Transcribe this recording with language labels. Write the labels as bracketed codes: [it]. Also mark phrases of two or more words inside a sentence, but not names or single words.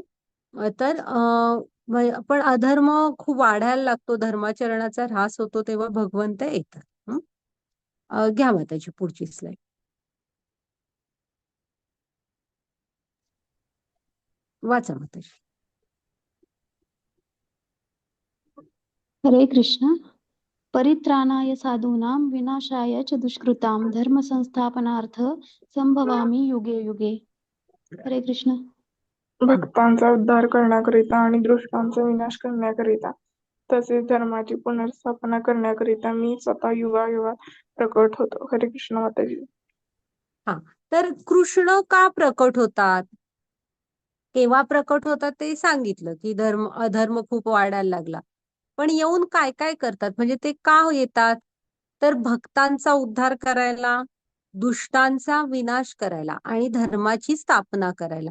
[mr] तर पण अधर्म खूप वाढायला लागतो, धर्माचरणाचा ऱ्हास होतो, तेव्हा भगवंत येतात. घ्या माताची पुढची स्लाइड. वाचा माताजी. हरे कृष्ण. [sa] परित्राणाय साधूनां विनाशाय च दुष्कृतां धर्म संस्थापनार्थ संभवामी युगे युगे. [mr] हरे कृष्ण. भक्तांचा उद्धार करण्याकरिता आणि दुष्टांचा विनाश करण्याकरिता तसेच धर्माची पुनर्स्थापना करण्याकरिता मी स्वतः युगायुगात प्रकट होतो. हरे कृष्ण माताजी. हा, तर कृष्ण का प्रकट होतात, केव्हा प्रकट होतात ते सांगितलं, की अधर्म खूप वाढायला लागला. पण येऊन काय काय करतात, म्हणजे ते का येतात, तर भक्तांचा उद्धार करायला, दुष्टांचा विनाश करायला आणि धर्माची स्थापना करायला.